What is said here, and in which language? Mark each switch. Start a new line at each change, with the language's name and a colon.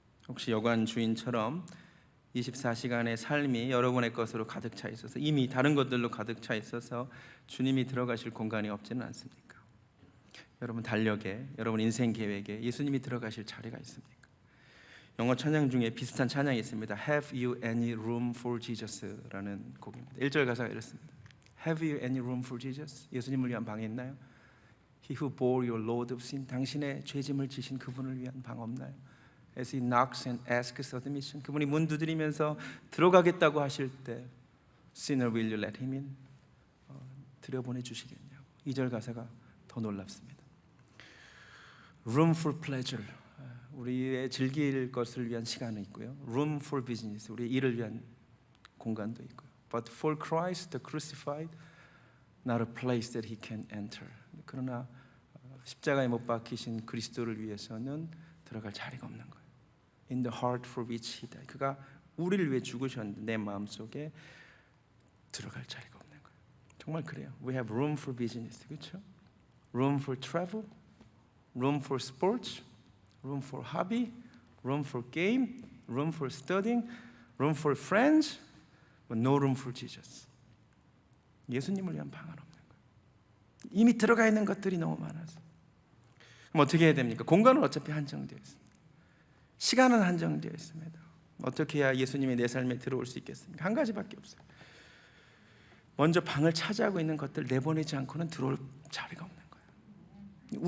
Korean: 혹시 여관 주인처럼 24시간의 삶이 여러분의 것으로 가득 차 있어서 이미 다른 것들로 가득 차 있어서 주님이 들어가실 공간이 없지는 않습니까? 여러분 달력에, 여러분 인생 계획에 예수님이 들어가실 자리가 있습니까? 영어 찬양 중에 비슷한 찬양이 있습니다.
English: Have you any room for Jesus?라는
Korean: 곡입니다. 1절 가사가 이렇습니다.
English: Have you any room for Jesus?
Korean: 예수님을 위한 방이 있나요?
English: He who bore your load of sin,
Korean: 당신의 죄짐을 지신 그분을 위한 방 없나요?
English: As he knocks and asks admission,
Korean: 그분이 문 두드리면서 들어가겠다고 하실 때
English: Sinner, will you let him in?
Korean: 들여보내 주시겠냐고. 2절 가사가 더 놀랍습니다.
English: Room for pleasure,
Korean: 우리의 즐길 것을 위한 시간은 있고요.
English: Room for business,
Korean: 우리의 일을 위한 공간도 있고요.
English: But for Christ the crucified, not a place that he can enter.
Korean: 그러나 십자가에 못 박히신 그리스도를 위해서는 들어갈 자리가 없는 거예요.
English: In the heart for which he died,
Korean: 그가 우리를 위해 죽으셨는데 내 마음속에 들어갈 자리가 없는 거예요. 정말 그래요.
English: We have room for business,
Korean: 그렇죠?
English: Room for travel, room for sports, room for hobby, room for game, room for studying, room for friends, but no room for Jesus.
Korean: 예수님을 위한 방은 없는 거예요. 이미 들어가 있는 것들이 너무 많아서. 그럼 어떻게 해야 됩니까? 공간은 어차피 한정되어 있습니다. 시간은 한정되어 있습니다. 어떻게 해야 예수님이 내 삶에 들어올 수 있겠습니까? 한 가지밖에 없어요. 먼저 방을 차지하고 있는 것들 내보내지 않고는 들어올 자리가 없는 거예요.